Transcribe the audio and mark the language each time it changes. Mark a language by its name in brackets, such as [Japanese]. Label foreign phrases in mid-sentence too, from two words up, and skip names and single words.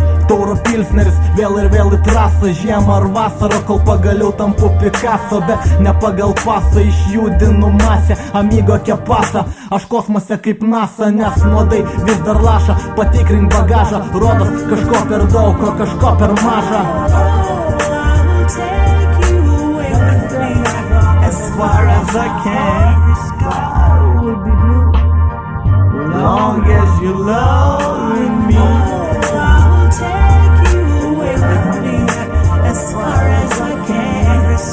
[Lithuanian] Tauro pilsneris, vėl ir vėl į trasą, žiemą ar vasarą, kol pagaliau tampu Picasso, bet ne pagal pasą išjudinu masę, amigo kepasą. Aš kosmose kaip NASA, nes nuodai vis dar laša, patikrink bagažą, rodos kažko per daug, o kažko per maža. [English] As far as I can, long as you love me, as far as I can.